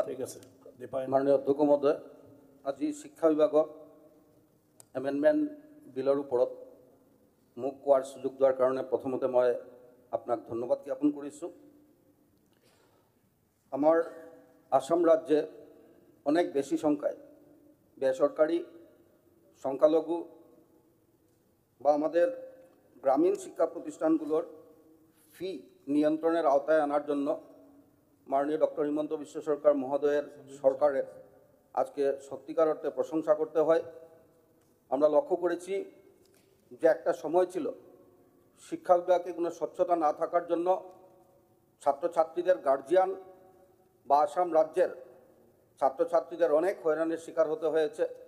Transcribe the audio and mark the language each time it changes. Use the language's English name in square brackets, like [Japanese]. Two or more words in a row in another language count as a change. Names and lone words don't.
[Bangla] ঠিক আছে দীপায়ন [Assamese] মাননীয় অধ্যক্ষ মহোদয় আজি শিক্ষা বিভাগৰ এমেণ্ডমেণ্ট বিলৰ ওপৰত মোক কোৱাৰ সুযোগ দিয়াৰ কাৰণে প্ৰথমতে মই আপোনাক ধন্যবাদ জ্ঞাপন কৰিছোঁ আমাৰ আসাম ৰাজ্যে [Bangla] অনেক বেশি সংখ্যায় বেসরকারি সংখ্যালঘু বা আমাদের গ্রামীণ শিক্ষা প্রতিষ্ঠানগুলোর ফি নিয়ন্ত্রণের আওতায় আনার জন্য মাননীয় ডক্টর হিমন্ত বিশ্ব সরকার মহোদয়ের সরকারের আজকে সত্যিকার অর্থে প্রশংসা করতে হয় আমরা লক্ষ্য করেছি যে একটা সময় ছিল শিক্ষা বিভাগে কোনো স্বচ্ছতা না থাকার জন্য ছাত্রছাত্রীদের গার্জিয়ান বা আসাম রাজ্যের ছাত্রছাত্রীদের অনেক হয়রানির শিকার হতে হয়েছে